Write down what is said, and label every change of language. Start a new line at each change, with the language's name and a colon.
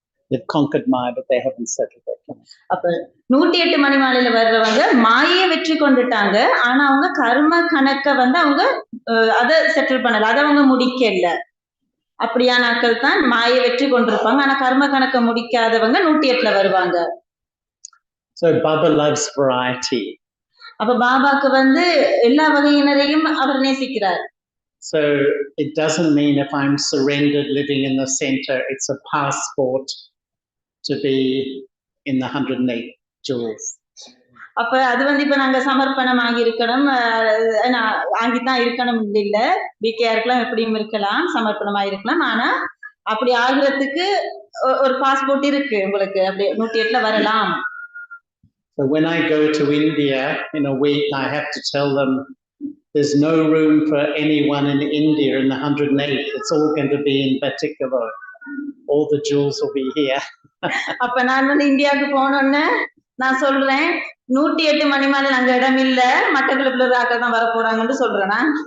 English: They've conquered Maya, but they haven't settled their karmic.
Tamil: அப்ப 108 மணி மாலையில வர்றவங்க மாயையை வெற்றி கொண்டுட்டாங்க, ஆனா அவங்க கர்ம கணக்க அவங்க அதை செட்டில் பண்ணல, அதை அவங்க முடிக்கல. அப்படியான ஆட்கள் தான் மாயை வெற்றி கொண்டிருப்பாங்க, ஆனா கர்ம கணக்க முடிக்காதவங்க 108ல வருவாங்க.
English: So Baba loves variety.
Tamil: அப்ப பாபாக்கு எல்லா வகையினரையும் அவர் நேசிக்கிறார்.
English: So it doesn't mean if I'm surrendered living in the center, it's a passport to be in the 108 jewels.
Tamil: அப்ப அது இப்ப நாங்க சமர்ப்பணம் ஆகியிருக்கணும், ஆகித்தான் இருக்கணும் இல்ல, பிகேஆருக்குலாம் எப்படியும் இருக்கலாம், சமர்ப்பணம் ஆகிருக்கலாம். ஆனா அப்படி ஆகுறதுக்கு ஒரு பாஸ்போர்ட் இருக்கு உங்களுக்கு, அப்படி 108ல வரலாம்.
English: So when I go to India in a week, I have to tell them there's no room for anyone in India in the 108th. It's all going to be in Batticaloa. All the jewels will be here.
Tamil: அப்ப நான் வந்து இந்தியாவுக்கு போனோன்னு நான் சொல்றேன் 108 மணிமாலை அங்க இடம் இல்ல, மட்டக்களப்புல ஒரு ஆட்கள் தான் வர போறாங்கன்னு சொல்றேனா.